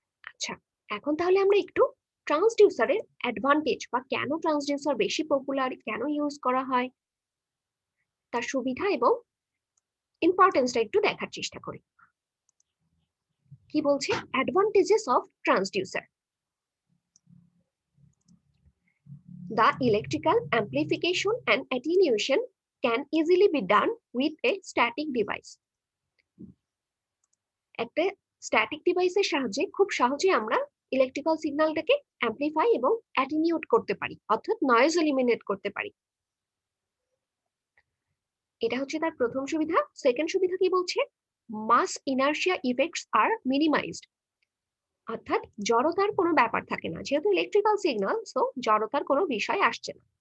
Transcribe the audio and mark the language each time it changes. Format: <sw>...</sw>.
<bn>আচ্ছা, এখন তাহলে আমরা একটু ট্রান্সডিউসারের অ্যাডভান্টেজ বা কেন ট্রান্সডিউসার বেশি পপুলার, কেন ইউজ করা হয়, তার সুবিধা এবং ইম্পর্টেন্সটা একটু দেখার চেষ্টা করি। কি বলছে, advantages of transducer.</bn> <en>The electrical amplification and attenuation can easily be done with a static device.</en> <bn>একটা স্ট্যাটিক ডিভাইসের সাহায্যে খুব সহজে আমরা ইলেকট্রিক্যাল সিগন্যালটাকে অ্যাম্প্লিফাই এবং অ্যাটেনিউট করতে পারি, অর্থাৎ নয়েজ এলিমিনেট করতে পারি। এটা হচ্ছে তার প্রথম সুবিধা। সেকেন্ড সুবিধা কি বলছে,</bn> <en>mass inertia effects are minimized,</en> <bn>অর্থাৎ জড়তার কোনো ব্যাপার থাকে না, যেহেতু ইলেকট্রিক্যাল সিগন্যাল, সো জড়তার কোনো বিষয় আসছে না।</bn>